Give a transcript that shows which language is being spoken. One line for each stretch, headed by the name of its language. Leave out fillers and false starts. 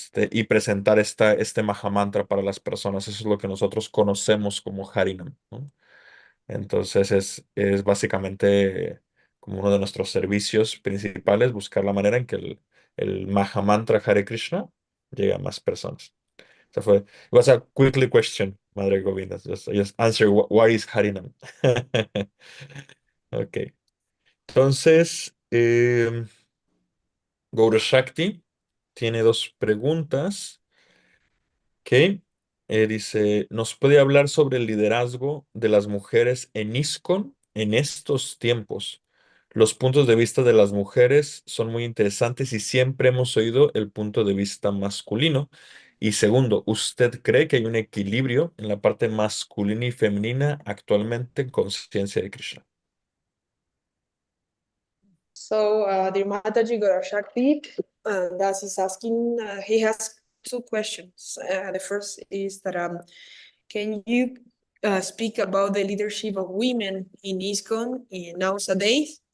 Spanish: Y presentar este Mahamantra para las personas. Eso es lo que nosotros conocemos como Harinam, ¿no? Entonces es básicamente como uno de nuestros servicios principales, buscar la manera en que el Mahamantra Hare Krishna llegue a más personas.
English: It was a quickly question, Madre Govinda. Just answer what is Harinam. Ok.
Spanish: Entonces, Gaura Shakti tiene dos preguntas. Ok. Dice, ¿nos puede hablar sobre el liderazgo de las mujeres en ISKCON en estos tiempos? Los puntos de vista de las mujeres son muy interesantes y siempre hemos oído el punto de vista masculino. Y segundo, ¿usted cree que hay un equilibrio en la parte masculina y femenina actualmente en conciencia de Krishna?
English: So, the Mataji Gaura Shakti, Das is asking, he has two questions. The first is that, can you speak about the leadership of women in ISKCON nowadays?